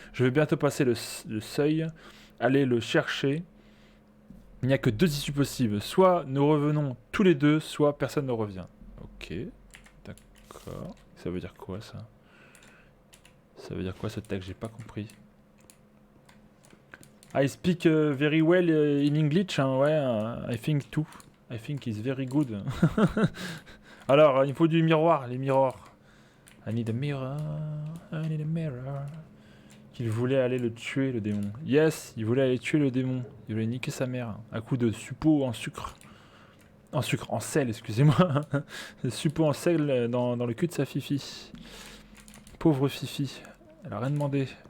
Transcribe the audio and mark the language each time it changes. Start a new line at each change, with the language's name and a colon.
French: Je vais bientôt passer le seuil, aller le chercher. Il n'y a que deux issues possibles. Soit nous revenons tous les deux, soit personne ne revient. Ok, d'accord. Ça veut dire quoi ça? Ça veut dire quoi ce texte? J'ai pas compris.
English: I speak very well in English, hein, ouais, I think too. I think it's very good.
French: Alors, il faut du miroir, les miroirs.
English: I need a mirror, I need a mirror.
French: Qu'il voulait aller le tuer, le démon. Yes, il voulait aller tuer le démon. Il voulait niquer sa mère. À coup de suppôt en sucre. En sel, excusez-moi. Suppôt en sel dans le cul de sa fifi. Pauvre fifi. Elle a rien demandé.